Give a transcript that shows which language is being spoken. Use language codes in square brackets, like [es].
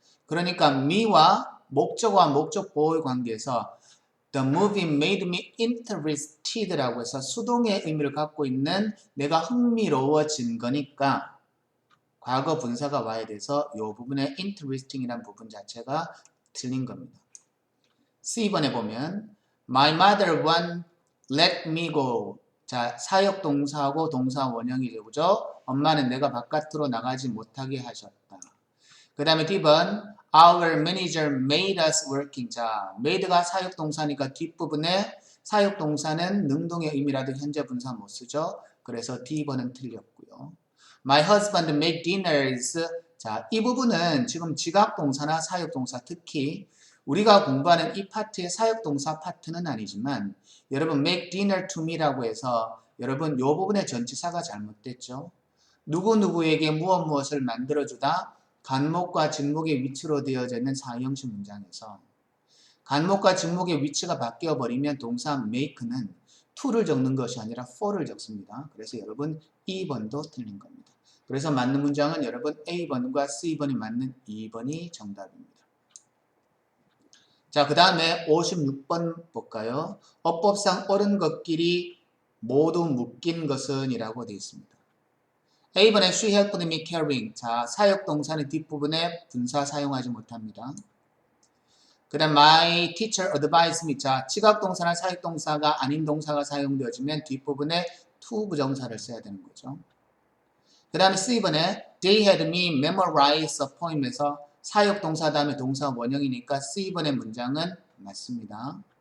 [ko] 그러니까 me와 목적어와 목적 보호의 관계에서 [en] The movie made me interested [ko] 라고 해서 수동의 의미를 갖고 있는 내가 흥미로워진 거니까 과거 분사가 와야 돼서 이 부분에 interesting이라는 부분 자체가 틀린 겁니다. C번에 보면 [en] My mother won't let me go. [ko] 자, 사역 동사하고 동사 원형이죠. 그죠? 엄마는 내가 바깥으로 나가지 못하게 하셨다. 그 다음에 D번 [en] Our manager made us working. [ko] 자, made가 사역 동사니까 뒷부분에 사역 동사는 능동의 의미라도 현재 분사 못 쓰죠. 그래서 D번은 틀렸고요. [en] My husband made dinners. [ko] 자, 이 부분은 지금 지각 동사나 사역 동사 특히 우리가 공부하는 이 파트의 사역 동사 파트는 아니지만 여러분 [en] make dinner to me [ko] 라고 해서 여러분 이 부분의 전치사가 잘못됐죠. 누구누구에게 무엇을 만들어주다 간목과 직목의 위치로 되어져 있는 사형식 문장에서 간목과 직목의 위치가 바뀌어버리면 동사 make는 to를 적는 것이 아니라 for를 적습니다. 그래서 여러분 2번도 틀린 겁니다. 그래서 맞는 문장은 여러분 A번과 C번이 맞는 2번이 정답입니다. 자, 그 다음에 56번 볼까요? 어법상 옳은 것끼리 모두 묶인 것은 이라고 되어 있습니다. A번에 [en] she helped me carrying. [ko] 자, 사역 동사는 뒷부분에 분사 사용하지 못합니다. 그 다음 [en] my teacher advised me. [ko] 자, 지각 동사나 사역 동사가 아닌 동사가 사용되어지면 뒷부분에 to 부정사를 써야 되는 거죠. 그 다음에 C번에 [en] they had me memorize a poem [ko] 에서 사역 동사 다음에 동사 원형이니까 C번의 문장은 맞습니다.